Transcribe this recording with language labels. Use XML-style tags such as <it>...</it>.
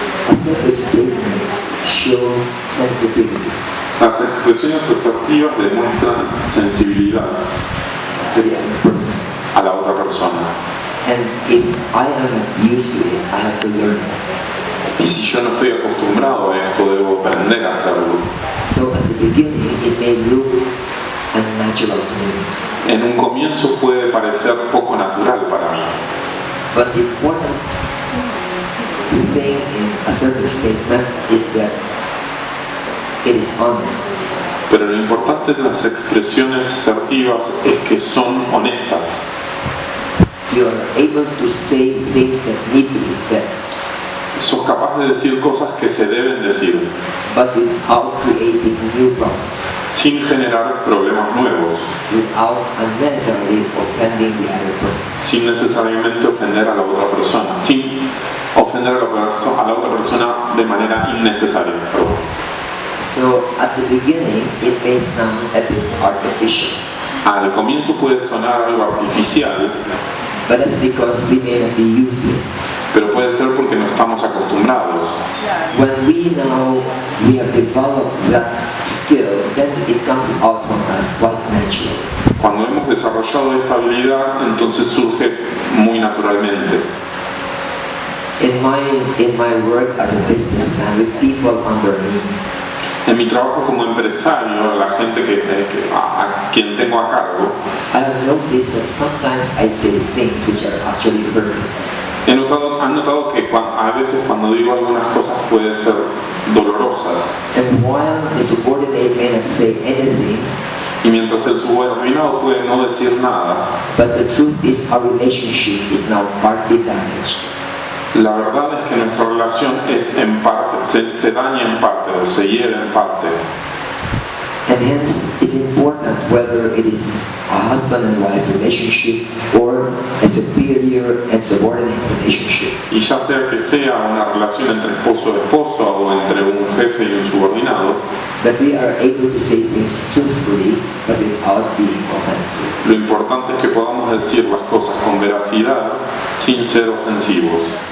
<en>Assertive statements shows sensitivity</en> <es>Las expresiones asertivas demuestran sensibilidad</es> <en>to the other person.</en> <es>a la otra persona.</es> <en>And if I am not used to it, I have to learn it.</en> <es>Y si yo no estoy acostumbrado a esto, debo aprender a hacerlo.</es> <en>So at the beginning, it may look unnatural to me.</en> <es>En un comienzo puede parecer poco natural para mí,</es> <en>But the important thing in assertive statement is that it is honest.</en> <es>pero lo importante de las expresiones asertivas es que son honestas.</es> <en>You are able to say things that need to be said,</en> <es>Sos capaz de decir cosas que se deben decir,</es> <en>but without creating new problems,</en> <es>sin generar problemas nuevos,</es> <en>without unnecessarily offending the other person.</en> <es>sin necesariamente ofender a la otra persona, sin ofender a la otra persona de manera innecesaria. Perdón.</es> <en>So at the beginning, it may sound a bit artificial,</en> <es>Al comienzo puede sonar algo artificial,</es> <en>but that's because we may not be used to it.</en> <es>pero puede ser porque no estamos acostumbrados.</es> <en>When we have developed that skill, then it comes out from us quite naturally.</en> <es>Cuando hemos desarrollado esta habilidad, entonces surge muy naturalmente.</es> <en>In my work as a businessman with people under me,</en> <es>En mi trabajo como empresario, la gente a quien tengo a cargo,</es> <en>I have noticed that sometimes I say things which are actually hurting.</en> <es>han notado que a veces cuando digo algunas cosas pueden ser dolorosas.</es> <en>And while the subordinate may not say anything,</en> <es>Y mientras el subordinado puede no decir nada,</es> <en>but the truth is our relationship is now partly damaged.</en> <es>la verdad es que nuestra relación es en parte, se daña en parte o se hiere en parte.</es> <en>And hence, it's important whether it is a husband and wife relationship or a superior and subordinate relationship.</en> <es>Y ya sea que sea una relación entre esposo y esposa o entre un jefe y un subordinado,</es> <en>That we are able to say things truthfully, but without being offensive.</en> <es>lo importante es que podamos decir las cosas con veracidad sin ser ofensivos.</es>